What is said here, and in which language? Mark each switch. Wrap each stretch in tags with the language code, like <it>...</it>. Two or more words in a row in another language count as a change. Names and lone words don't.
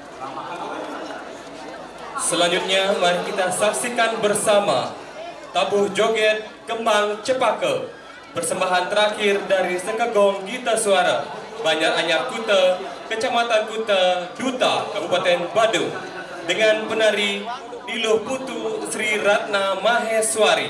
<id>Selanjutnya mari kita saksikan bersama tabuh joget Kembang Cepaka, persembahan terakhir dari Sekegong Gita Suara, Banjar Anyar Kuta, Kecamatan Kuta, Duta, Kabupaten Badung, dengan penari Diluh Putu Sri Ratna Maheswari.</id>